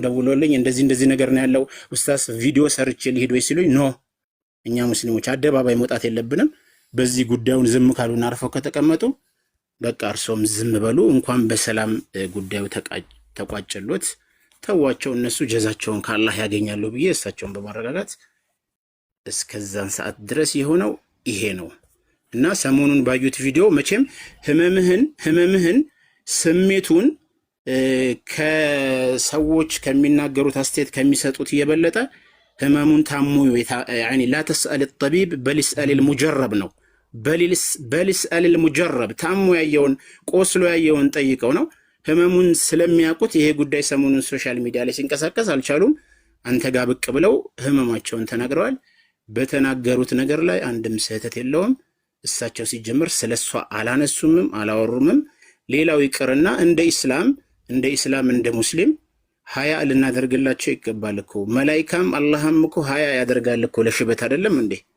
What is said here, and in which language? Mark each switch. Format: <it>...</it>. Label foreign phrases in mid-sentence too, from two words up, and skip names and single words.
<am>ደውሎልኝ እንደዚህ ነገር ነው ያለው ኡስታዝ ቪዲዮ ሰርቼ ሊሄድ ወይ ሲሉኝ ኖ እኛ ሙስሊሞች አደባባይ መውጣት የለብንም፣ በዚህ ጉዳዩን ዝም ካሉና አርፈው ከተቀመጡ በቃ እርሶም ዝም በሉ፣ እንኳን በሰላም ጉዳዩ ተቋጨሎት ተዋቸው፣ እነሱ ጀዛቸውን ከአላህ ያገኛሉ ብዬ እሳቸውን በማረጋጋት እስከዛን ሰዓት ድረስ የሆነው ይሄ ነው። እና ሰሞኑን ባዩት ቪዲዮ መቼም ህመምህን ስሜቱን ከሰዎች ከሚናገሩት አስተያየት ከሚሰጡት የበለጠ ህመሙን ታሙ ያኒ</am> <ar>لا تسأل الطبيب بل اسأل المجرب</ar> <am>ነው።</am> <ar>بل اسأل</ar> <am>المجرب ታሙ ያየውን ቆስሎ ያየውን ጠይቀው ነው። ህመሙን ስለሚያውቁት ይሄ ጉዳይ ሰሞኑን</am> <en>social media</en> <am>ላይ ሲንቀሳቀስ አልቻሉም። አንተ ጋር ብቅ ብለው ህመማቸውን ተናግረዋል። በተናገሩት ነገር ላይ አንድም ስህተት የለውም። እሳቸው ሲጀምር ስለሷ አላነሱምም አላወሩምም። ሌላው ይቅርና እንደ ኢስላም እንደ ሙስሊም ሀያ ልናደርግላቸው ይገባል እኮ። መላኢካም አላህም እኮ ሀያ ያደርጋል እኮ ለሽበት አይደለም እንዴ?</am>